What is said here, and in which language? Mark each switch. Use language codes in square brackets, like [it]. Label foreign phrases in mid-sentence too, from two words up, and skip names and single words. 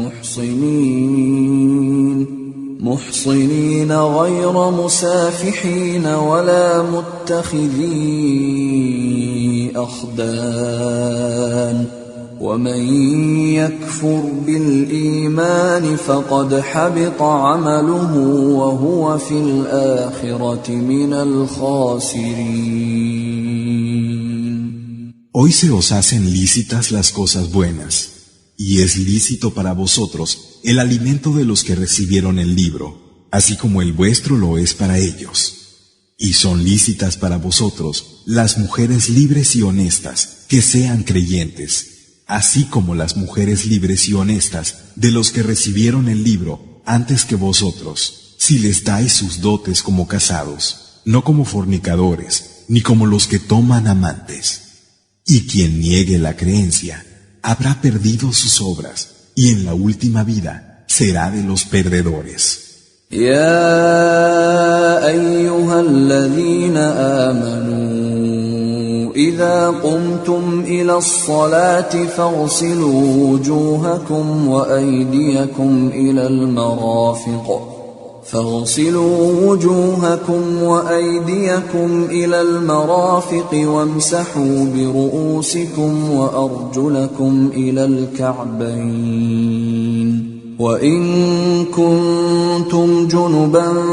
[ar] محصنين غير مسافحين ولا متخذي أخدان ومن يكفر بالإيمان فقد حبط عمله وهو في الآخرة من الخاسرين. [es] Hoy se os hacen lícitas las cosas buenas, y es lícito para vosotros el alimento de los que recibieron el libro, así como el vuestro lo es para ellos. Y son lícitas para vosotros las mujeres libres y honestas que sean creyentes, así como las mujeres libres y honestas de los que recibieron el libro antes que vosotros, si les dais sus dotes como casados, no como fornicadores, ni como los que toman amantes. Y quien niegue la creencia, habrá perdido sus obras, y en la última vida será de los perdedores. [ar] يا أيها الذين آمنوا إذا قمتم إلى الصلاة فاغسلوا وجوهكم وأيديكم إلى المرافق وامسحوا برؤوسكم وأرجلكم إلى الكعبين وإن كنتم جنبا